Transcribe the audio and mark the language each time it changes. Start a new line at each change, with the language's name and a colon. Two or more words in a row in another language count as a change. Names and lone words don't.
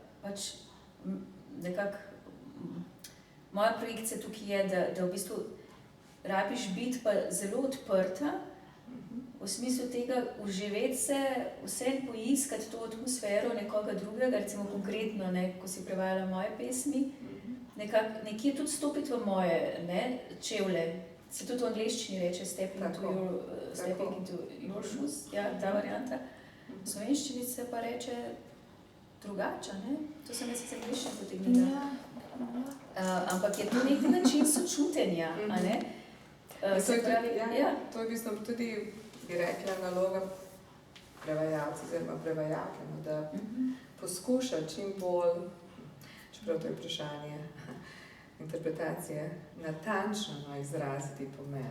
Slovenian: nekako moja projekcija tukaj je, da v bistvu rabiš biti pa zelo odprta, v smislu tega uživeti se, vse poiskati to atmosfero nekoga drugega, recimo konkretno, ko si prevajala moje pesmi, nekje tudi stopiti v moje čevlje. Se tudi v angleščini reče
English: stepping into your shoes,
Slovenian: ta varianta. V slovenščini se pa reče drugače, to sem jaz sicer angleščino potegnila. Ampak je to neki način sočutenja, To je v bistvu tudi, bi rekla, naloga prevajalca, oziroma prevajalke, no, da poskuša čim bolj, čeprav to je vprašanje interpretacije, natančno izraziti pomen.